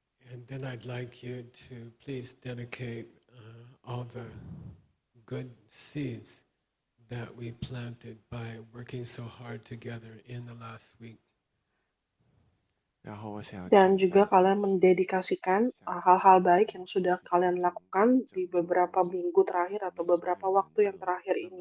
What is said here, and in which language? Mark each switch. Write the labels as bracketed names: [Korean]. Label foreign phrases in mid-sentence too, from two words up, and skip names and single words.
[English] And then I'd like you to please dedicate all the good seeds that we planted by working so hard together in the last week. [Chinese] 然后我想要 [Indonesian] Dan [Chinese] 请 [Indonesian] juga [Chinese] 大家 [Indonesian] kalian mendedikasikan hal-hal baik yang sudah kalian lakukan di beberapa minggu terakhir atau beberapa waktu yang terakhir ini.